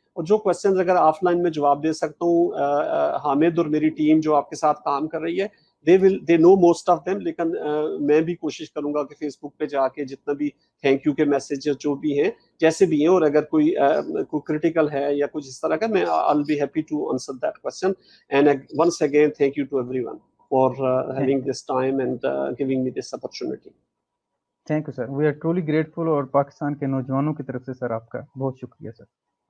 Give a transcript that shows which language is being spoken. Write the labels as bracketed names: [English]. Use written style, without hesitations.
[Urdu] اور جو کوشچنز اگر آف لائن میں جواب دے سکتا ہوں، حامد اور میری ٹیم جو آپ کے ساتھ کام کر رہی ہے [English] they know most of them. [Urdu] لیکن میں بھی کوشش کروں گا کہ فیس بک پہ جا کے جتنا بھی تھینک یو کے میسیجز جو بھی ہیں جیسے بھی ہیں، اور اگر کوئی کرٹیکل ہے یا کچھ اس طرح کا، میں [English] I'll be happy to answer that question. And once again thank you to everyone for having this time and giving me this opportunity. Thank you sir, we are truly grateful. [Urdu] اور پاکستان کے نوجوانوں کی طرف سے سر آپ کا بہت شکریہ سر آج کے سیشن کے لیے. لاسٹ ورڈ، پاکستان زندہ باد انشاءاللہ.